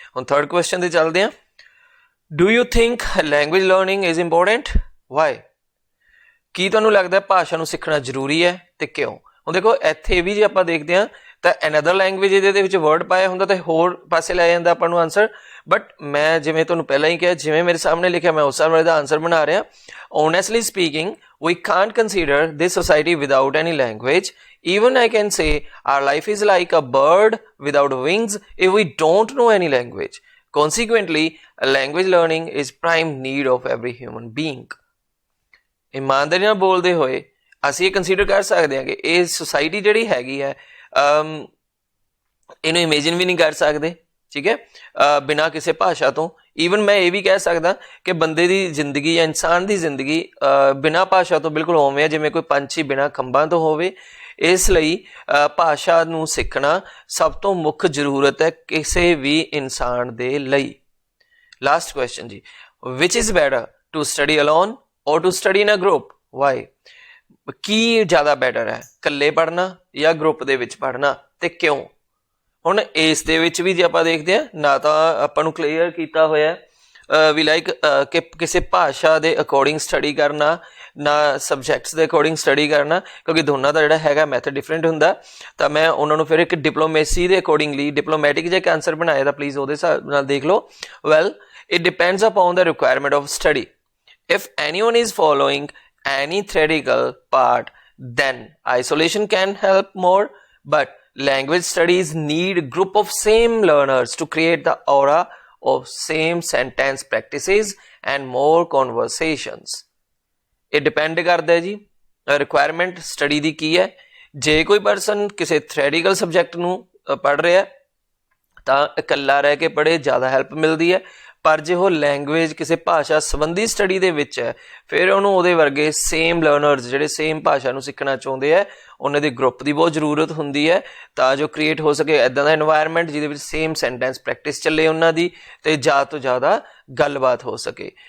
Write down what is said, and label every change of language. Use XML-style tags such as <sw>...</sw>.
<pa>ਹੁਣ third question 'ਤੇ ਚੱਲਦੇ ਹਾਂ।</pa> <en>Do you think language learning is important? Why?</en> <pa>ਕੀ ਤੁਹਾਨੂੰ ਲੱਗਦਾ ਭਾਸ਼ਾ ਨੂੰ ਸਿੱਖਣਾ ਜ਼ਰੂਰੀ ਹੈ ਅਤੇ ਕਿਉਂ? ਹੁਣ ਦੇਖੋ ਇੱਥੇ ਵੀ ਜੇ ਆਪਾਂ ਦੇਖਦੇ ਹਾਂ ਤਾਂ ਅਨਦਰ ਲੈਂਗੁਏਜ ਇਹਦੇ ਵਿੱਚ ਵਰਡ ਪਾਇਆ ਹੁੰਦਾ ਤਾਂ ਹੋਰ ਪਾਸੇ ਲੈ ਜਾਂਦਾ ਆਪਾਂ ਨੂੰ ਆਨਸਰ। ਬਟ ਮੈਂ ਜਿਵੇਂ ਤੁਹਾਨੂੰ ਪਹਿਲਾਂ ਹੀ ਕਿਹਾ, ਜਿਵੇਂ ਮੇਰੇ ਸਾਹਮਣੇ ਲਿਖਿਆ ਮੈਂ ਉਸ ਹਿਸਾਬ ਨਾਲ ਇਹਦਾ ਆਨਸਰ ਬਣਾ ਰਿਹਾ।</pa> <en>Honestly speaking, we can't consider this society without any language. Even I can say our life is like a bird without wings if we don't know any language. Consequently, language learning is prime need of every human being.</en> <pa>ਇਮਾਨਦਾਰੀ ਨਾਲ ਬੋਲਦੇ ਹੋਏ ਅਸੀਂ ਇਹ consider ਕਰ ਸਕਦੇ ਹਾਂ ਕਿ ਇਹ ਸੁਸਾਇਟੀ ਜਿਹੜੀ ਹੈਗੀ ਹੈ ਇਹਨੂੰ ਇਮੇਜਿਨ ਵੀ ਨਹੀਂ ਕਰ ਸਕਦੇ, ਠੀਕ ਹੈ, ਬਿਨਾਂ ਕਿਸੇ ਭਾਸ਼ਾ ਤੋਂ। ਈਵਨ ਮੈਂ ਇਹ ਵੀ ਕਹਿ ਸਕਦਾ ਕਿ ਬੰਦੇ ਦੀ ਜ਼ਿੰਦਗੀ ਜਾਂ ਇਨਸਾਨ ਦੀ ਜ਼ਿੰਦਗੀ ਬਿਨਾਂ ਭਾਸ਼ਾ ਤੋਂ ਬਿਲਕੁਲ ਉਵੇਂ ਹੈ ਜਿਵੇਂ ਕੋਈ ਪੰਛੀ ਬਿਨਾਂ ਖੰਭਾਂ ਤੋਂ ਹੋਵੇ। ਇਸ ਲਈ ਭਾਸ਼ਾ ਨੂੰ ਸਿੱਖਣਾ ਸਭ ਤੋਂ ਮੁੱਖ ਜ਼ਰੂਰਤ ਹੈ ਕਿਸੇ ਵੀ ਇਨਸਾਨ ਦੇ ਲਈ।</pa> <en>Last question ਜੀ, which is better to study alone or to study in a group? Why?</en> <pa>ਕੀ ਜ਼ਿਆਦਾ ਬੈਟਰ ਹੈ, ਇਕੱਲੇ ਪੜ੍ਹਨਾ ਜਾਂ ਗਰੁੱਪ ਦੇ ਵਿੱਚ ਪੜ੍ਹਨਾ, ਅਤੇ ਕਿਉਂ? ਹੁਣ ਇਸ ਦੇ ਵਿੱਚ ਵੀ ਜੇ ਆਪਾਂ ਦੇਖਦੇ ਹਾਂ ਨਾ ਤਾਂ ਆਪਾਂ ਨੂੰ ਕਲੀਅਰ ਕੀਤਾ ਹੋਇਆ ਵੀ ਲਾਈਕ ਕਿ ਕਿਸੇ ਭਾਸ਼ਾ ਦੇ ਅਕੋਰਡਿੰਗ ਸਟੱਡੀ ਕਰਨਾ, ਨਾ ਸਬਜੈਕਟਸ ਦੇ ਅਕੋਰਡਿੰਗ ਸਟੱਡੀ ਕਰਨਾ, ਕਿਉਂਕਿ ਦੋਨਾਂ ਦਾ ਜਿਹੜਾ ਹੈਗਾ ਮੈਥਡ ਡਿਫਰੈਂਟ ਹੁੰਦਾ। ਤਾਂ ਮੈਂ ਉਹਨਾਂ ਨੂੰ ਫਿਰ ਇੱਕ ਡਿਪਲੋਮੇਸੀ ਦੇ ਅਕੋਰਡਿੰਗਲੀ ਡਿਪਲੋਮੈਟਿਕ ਜੇ ਇੱਕ ਆਨਸਰ ਬਣਾਇਆ ਤਾਂ ਪਲੀਜ਼ ਉਹਦੇ ਹਿਸਾਬ ਨਾਲ ਦੇਖ ਲਓ।</pa> <en>Well, it depends upon the requirement of study. If anyone is following any theoretical part, then isolation can help more, but language studies need a group of same learners to create the aura of same sentence practices and more conversations.</en> <pa>ਇਹ depend ਕਰਦਾ ਜੀ requirement study ਦੀ ਕੀ ਹੈ। ਜੇ ਕੋਈ person ਕਿਸੇ theoretical subject ਨੂੰ ਪੜ੍ਹ ਰਿਹਾ ਤਾਂ ਇਕੱਲਾ ਰਹਿ ਕੇ ਪੜ੍ਹੇ, ਜ਼ਿਆਦਾ ਹੈਲਪ ਮਿਲਦੀ ਹੈ। ਪਰ ਜੇ ਉਹ ਲੈਂਗੁਏਜ ਕਿਸੇ ਭਾਸ਼ਾ ਸੰਬੰਧੀ ਸਟੱਡੀ ਦੇ ਵਿੱਚ ਹੈ ਫਿਰ ਉਹਨੂੰ ਉਹਦੇ ਵਰਗੇ ਸੇਮ ਲਰਨਰਸ ਜਿਹੜੇ ਸੇਮ ਭਾਸ਼ਾ ਨੂੰ ਸਿੱਖਣਾ ਚਾਹੁੰਦੇ ਹੈ ਉਹਨਾਂ ਦੀ ਗਰੁੱਪ ਦੀ ਬਹੁਤ ਜ਼ਰੂਰਤ ਹੁੰਦੀ ਹੈ ਤਾਂ ਜੋ ਕ੍ਰੀਏਟ ਹੋ ਸਕੇ ਇੱਦਾਂ ਦਾ ਇਨਵਾਇਰਮੈਂਟ ਜਿਹਦੇ ਵਿੱਚ ਸੇਮ ਸੈਂਟੈਂਸ ਪ੍ਰੈਕਟਿਸ ਚੱਲੇ ਉਹਨਾਂ ਦੀ ਅਤੇ ਜ਼ਿਆਦਾ ਤੋਂ ਜ਼ਿਆਦਾ ਗੱਲਬਾਤ ਹੋ ਸਕੇ।</pa>